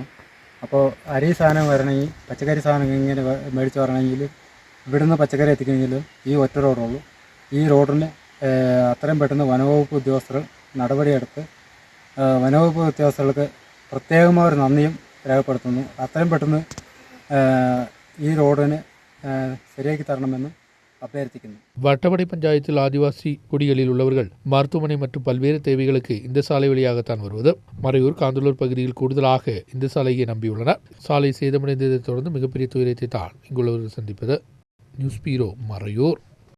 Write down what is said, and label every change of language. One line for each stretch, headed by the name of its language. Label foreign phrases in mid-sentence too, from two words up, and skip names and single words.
Malayalam: അപ്പോൾ അരി സാധനം വരണമെങ്കിൽ, പച്ചക്കറി സാധനം ഇങ്ങനെ മേടിച്ച് വരണമെങ്കിൽ ഇവിടുന്ന് പച്ചക്കറി എത്തിക്കണമെങ്കിലും ഈ ഒറ്റ റോഡുള്ളൂ. ഈ റോഡിന് അത്രയും പെട്ടെന്ന് വനവകുപ്പ് ഉദ്യോഗസ്ഥർ നടപടിയെടുത്ത് വനവകുപ്പ് ഉദ്യോഗസ്ഥർക്ക് പ്രത്യേകമായ ഒരു നന്ദിയും രേഖപ്പെടുത്തുന്നു. അത്രയും പെട്ടെന്ന് ഈ റോഡിന് ശരിയാക്കി തരണമെന്നും அபியர்த்திக்கணும்.
Tamil: வட்டவடை பஞ்சாயத்தில் ஆதிவாசி குடிகளில் உள்ளவர்கள் மருத்துவமனை மற்றும் பல்வேறு தேவைகளுக்கு இந்த சாலை வழியாகத்தான் வருவது. மறையூர் காந்தலூர் பகுதியில் கூடுதலாக இந்த சாலையை நம்பியுள்ளனர். சாலை சேதமடைந்ததை தொடர்ந்து மிகப்பெரிய துயரத்தை தான் இங்குள்ளவர்கள் சந்திப்பது. நியூஸ் பீரோ மறையூர்.